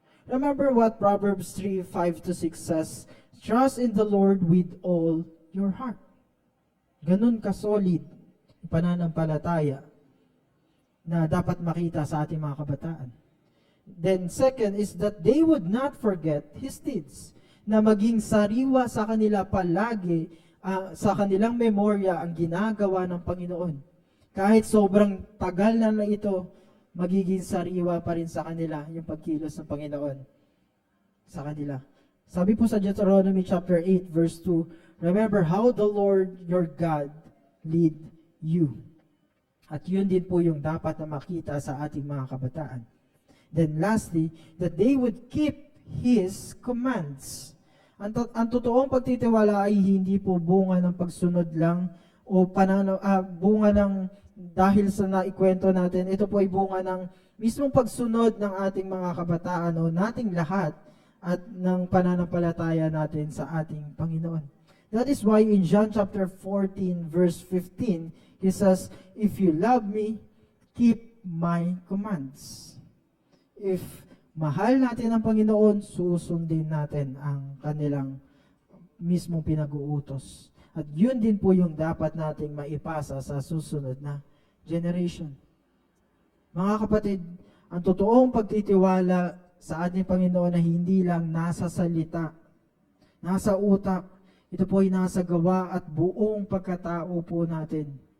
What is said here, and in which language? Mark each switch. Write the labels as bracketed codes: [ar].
[en] Remember what Proverbs 3:5-6 says, trust in the Lord with all your heart. [tl] Ganun ka-solid, pananampalataya na dapat makita sa ating mga kabataan. [en] Then second is that they would not forget His deeds. [tl] Na maging sariwa sa kanila palagi, sa kanilang memorya ang ginagawa ng Panginoon. Kahit sobrang tagal na ito, magiging sariwa pa rin sa kanila yung pagkilos ng Panginoon sa kanila. Sabi po sa [en] Deuteronomy chapter 8 verse 2, remember how the Lord your God lead you. [tl] At yun din po yung dapat na makita sa ating mga kabataan. [en] Then lastly, that they would keep His commands. [tl] Ang totoong pagtitiwala ay hindi po bunga ng pagsunod lang o bunga ng dahil sa naikwento natin. Ito po ay bunga ng mismong pagsunod ng ating mga kabataan o nating lahat at ng pananampalataya natin sa ating Panginoon. [en] That is why in John chapter 14 verse 15, He says, if you love me, keep my commands. If [tl] mahal natin ang Panginoon, susundin natin ang kanilang mismong pinag-uutos. At yun din po yung dapat nating maipasa sa susunod na generation. Mga kapatid, ang totoong pagtitiwala sa ating Panginoon na hindi lang nasa salita, nasa utak, ito po ay nasa gawa at buong pagkatao po natin.